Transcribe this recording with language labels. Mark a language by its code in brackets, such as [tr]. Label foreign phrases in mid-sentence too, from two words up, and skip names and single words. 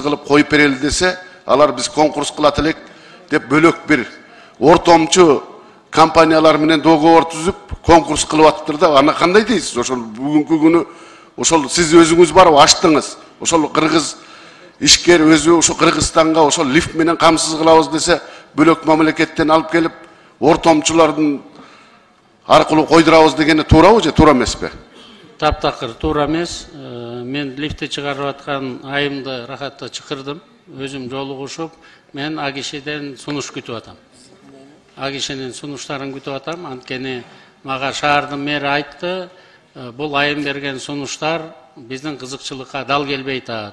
[ky] кылып коюп берели десе алар биз конкурс кылат элек деп бөлөк бир ортомчу кампаниялар менен договор түзүп конкурс кылып атыптыр да ана кандай дейсиз ошол бүгүнкү күнү ошол сиз өзүңүз барып ачтыңыз ошол Кыргыз ишкер өзү ошо Кыргызстанга ошол лифт менен камсыз кылабыз десе бөлөк мамлекеттен алып келип ортомчулардын аркылуу койдурабыз дегени туурабы же туура эмеспи? Таптакыр туура эмес. Мен лифтти чыгарып аткан айымды рахатта чакырдым. Өзүм жолугушуп, мен АГИШден сунуш күтүп атам. АГИШнин сунуштарын күтүп атам. Анткени мага шаардын мэри айтты, бул айым берген сунуштар биздин кызыкчылыкка дал келбей атат.